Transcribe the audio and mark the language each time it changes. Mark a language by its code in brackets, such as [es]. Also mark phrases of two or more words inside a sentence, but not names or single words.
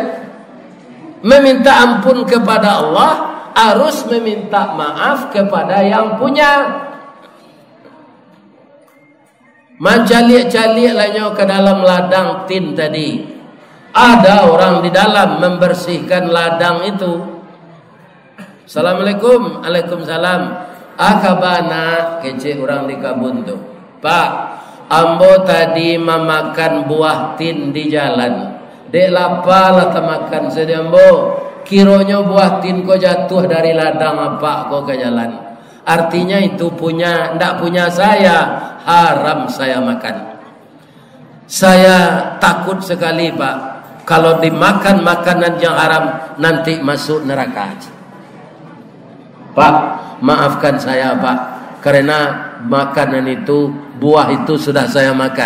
[id] Meminta ampun kepada Allah harus meminta maaf kepada yang punya. Mencalik-calik lainnya ke dalam ladang tin tadi, ada orang di dalam membersihkan ladang itu. [ar] السلام عليكم. وعليكم السلام. [min] Akabana kece orang di kabun tu. Pak, ambo tadi memakan buah tin di jalan. Dek lapar lah makan sedembo. Kironya buah tin ko jatuh dari ladang apa ko ke jalan. [id] Artinya itu punya, ndak punya saya, haram saya makan. Saya takut sekali Pak, kalau dimakan makanan yang haram nanti masuk neraka. Pak, maafkan saya Pak, karena makanan itu, buah itu sudah saya makan.